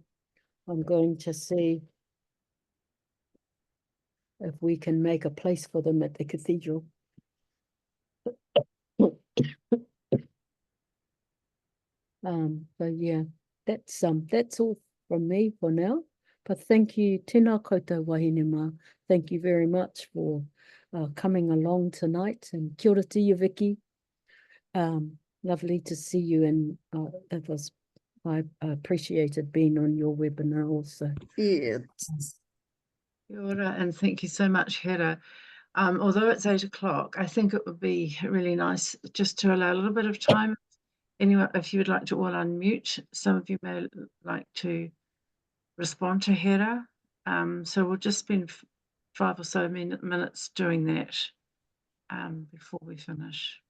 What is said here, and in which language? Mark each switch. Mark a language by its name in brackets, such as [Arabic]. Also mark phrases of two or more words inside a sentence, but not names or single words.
[English] I'm going to see if we can make a place for them at the cathedral. So yeah, that's all from me for now. But thank you, [Māori] tēnā koutou wahine. [English] Thank you very much for coming along tonight, and [Māori] kia ora [English] to you, Vicky. Lovely to see you, and I appreciated being on your webinar also. Yeah. [Māori] Kia ora, [English] and thank you so much, Hera. Although it's 8 o'clock, I think it would be really nice just to allow a little bit of time. Anyway, if you would like to all unmute, some of you may like to respond to Hera. So we'll just spend 5 or so minutes doing that before we finish.